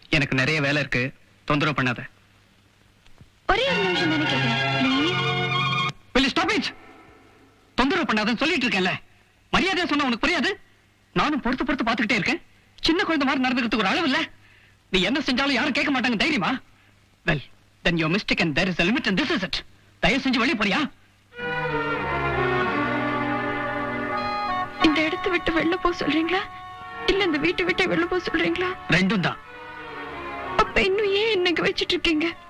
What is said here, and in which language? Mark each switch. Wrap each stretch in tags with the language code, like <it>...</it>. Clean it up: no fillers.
<ta>எனக்கு நிறைய வேலை இருக்கு, தொந்தரவு பண்ணாத. ஒரே ஒரு நிமிஷம் தானே கேட்கிறேன்.</ta> <en>Will you stop it?</en> <ta>தொந்தரவு பண்ணாதன்னு சொல்லிட்டு இருக்கேன்ல. மரியாதையா சொன்னா உனக்கு புரியாது? நானும் பொறுத்து பொறுத்து பார்த்துக்கிட்டே இருக்கேன். சின்ன குழந்தை மாதிரி நடந்துக்கிறதுக்கு ஒரு அளவு இல்ல. நீ என்ன செஞ்சாலும் யாரும் கேட்க மாட்டாங்க தைரியமா?</ta> <en>Well, then you're mistaken. There is a limit and this is it.</en> <ta>தயவு செஞ்சு வெளியே போறியா? இந்த இடத்தை விட்டு வெளில போக சொல்றீங்களா இல்ல இந்த வீட்டை விட்டு வெளில போக சொல்றீங்களா? ரெண்டும் தான். அப்ப இன்னும் ஏன் என்னங்க வச்சிட்டு இருக்கீங்க?</ta>